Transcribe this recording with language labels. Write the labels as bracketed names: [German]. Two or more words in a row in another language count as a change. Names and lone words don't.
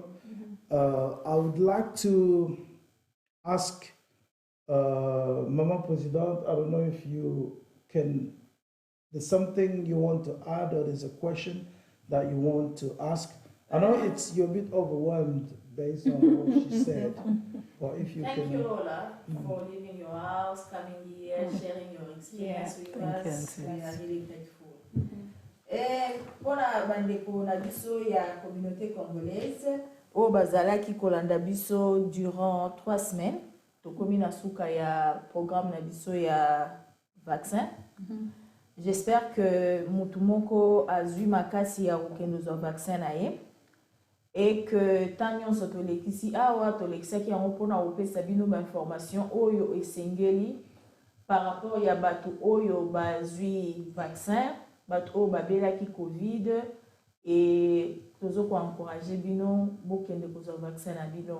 [English] I would like to ask Mama President, I don't know if you can, there's something you want to add, or there's a question that you want to ask. I know you're a bit overwhelmed based on what she said, but if you can. Thank you, Lola, for leaving your house, coming here, sharing your experience with us. We are really grateful. [Lingala] Pona bandeko na biso ya [French] communauté congolaise, [Lingala] o bazalaki kolanda biso [French] durant 3 semaines, [Lingala] tokomi na suka ya programme na biso ya vaccin. [French] J'espère que [Lingala] mutu moko azwi makasi ya kokende zo vaccin na ye, [French] et que [Lingala] tant nyonso tolekisi awa tolekisaki yango mpona kopesa bino bainformation oyo esengeli [French] par rapport [Lingala] ya bato oyo bazwi vaccin, bato oyo babelaki covid, et tozo ko encourager bino bokende kozwa vaccin na bino.